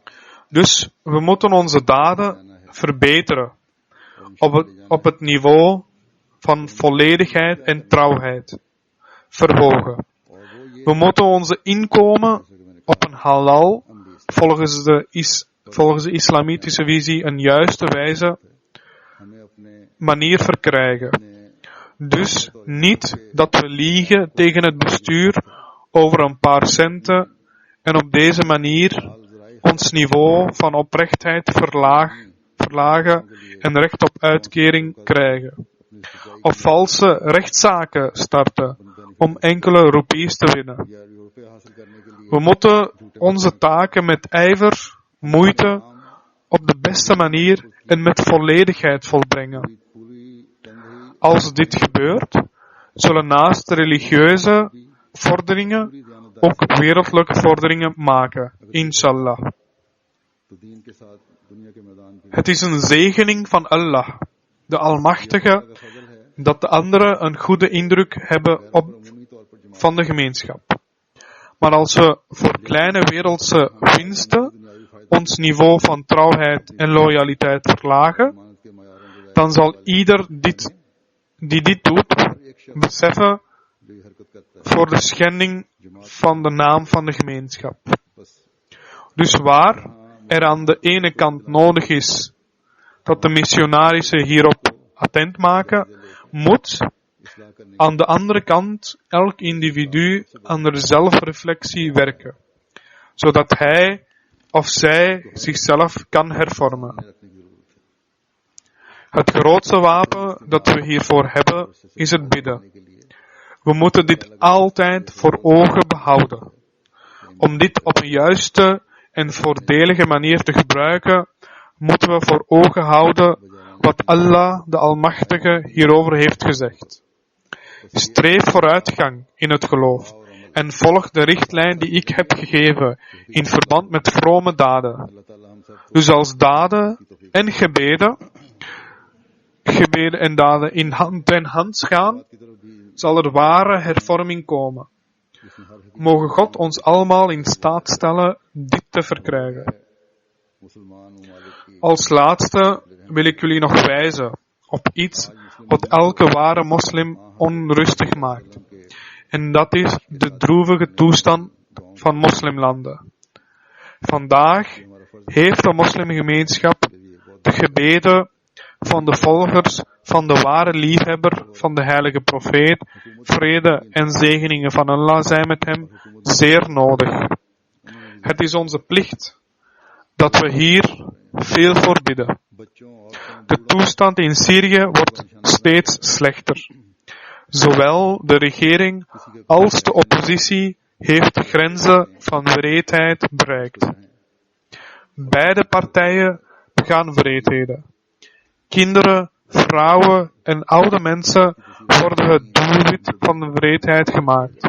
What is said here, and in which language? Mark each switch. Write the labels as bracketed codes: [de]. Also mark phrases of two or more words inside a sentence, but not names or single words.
[nl] Dus we moeten onze daden verbeteren op het niveau van volledigheid en trouwheid verhogen. We moeten onze inkomen op een halal, volgens de islamitische visie een juiste wijze [ur] ہمیں اپنے [nl] manier verkrijgen. Dus niet dat we liegen tegen het bestuur over een paar centen en op deze manier ons niveau van oprechtheid verlagen en recht op uitkering krijgen. Of valse rechtszaken starten om enkele roepies te winnen. [ur] یا روپے حاصل کرنے کے لیے [nl] We moeten onze taken met ijver, moeite, op de beste manier en met volledigheid volbrengen. [ur] پوری تنہائی [nl] Als dit gebeurt, zullen naast religieuze vorderingen ook wereldlijke vorderingen maken, inshallah. [ur] تو دین کے ساتھ دنیا کے میدان پہ [nl] Het is een zegening van Allah, de Almachtige, [ur] کا فضل ہے. [nl] dat de anderen een goede indruk hebben [ur] عمومی طور پر جماعت [nl] van de gemeenschap. Maar als we voor kleine wereldse winsten ons niveau van trouwheid en loyaliteit verlagen, [ur] ضمانت کے معیاروں کے [nl] dan zal ieder die dit doet, beseffen [ur] جو یہ حرکت کرتا ہے [nl] voor de schending van de naam van de gemeenschap. [ur] بس [nl] Dus waar er aan de ene kant nodig is dat de missionarissen hierop attent maken, moet [ur] اصلاح کرنے [nl] aan de andere kant elk individu aan de zelfreflectie werken, zodat hij of zij zichzelf kan hervormen. [ur] رکھنے کی ضرورت ہے. [nl] Het grootste wapen dat we hiervoor hebben is het bidden. [ur] کے لیے [nl] We moeten dit altijd voor ogen behouden. Om dit op een juiste en voordelige manier te gebruiken, moeten we voor ogen houden wat Allah, de Almachtige, hierover heeft gezegd. Streef vooruitgang in het geloof en volg de richtlijn die ik heb gegeven in verband met vrome daden. [ur] اللہ تعالیٰ ہم سب [nl] Dus als daden en gebeden en daden in hand en hand gaan, [ur] کی طرف بھی [nl] zal er ware hervorming komen. [ur] جس میں ہر حقیقت [nl] Mogen God ons allemaal in staat stellen dit te verkrijgen. [ur] مسلمان ممالک کی [nl] Als laatste wil ik jullie nog wijzen op iets wat elke ware moslim onrustig maakt. En dat is de droevige toestand van moslimlanden. Vandaag heeft de moslimgemeenschap de gebeden van de volgers van de ware liefhebber van de heilige profeet, vrede en zegeningen van Allah zijn met hem, zeer nodig. Het is onze plicht dat we hier veel voor bidden. [ur] بچوں عورتوں [nl] De toestand in Syrië wordt steeds slechter. Zowel de regering als de oppositie heeft de grenzen van wreedheid bereikt. Beide partijen begaan wreedheden. Kinderen, vrouwen en oude mensen worden het doelwit van de wreedheid gemaakt.